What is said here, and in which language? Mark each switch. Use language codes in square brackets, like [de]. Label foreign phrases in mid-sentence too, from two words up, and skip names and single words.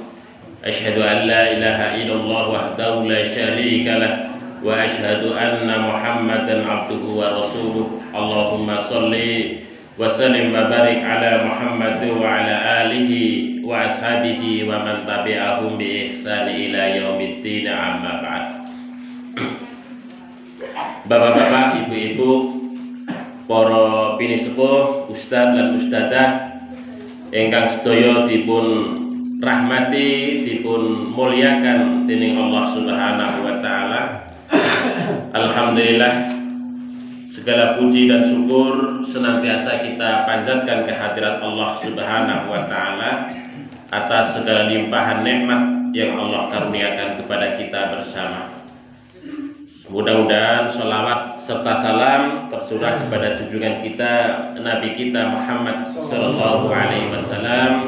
[ar] أشهد أن لا إله إلا الله وحده لا شريك له وأشهد أن محمدا عبده ورسوله. اللهم صل وسلم وبارك على محمد وعلى آله وأصحابه ومن تبعهم بإحسان إلى يوم الدين، أما بعد. [jv] Bapak-bapak, ibu-ibu, para pinisepuh, ustadz lan ustadzah ingkang sedaya dipun rahmati, dipun mulyakan dening [ar] الله سبحانه وتعالى. Alhamdulillah, [id] segala puji dan syukur senantiasa kita panjatkan kehadirat [ar] الله سبحانه وتعالى [id] atas segala limpahan nikmat yang Allah karuniakan kepada kita bersama. Mudah-mudahan sholawat serta salam tercurah kepada junjungan kita, Nabi kita Muhammad [ar] صلى الله عليه وسلم.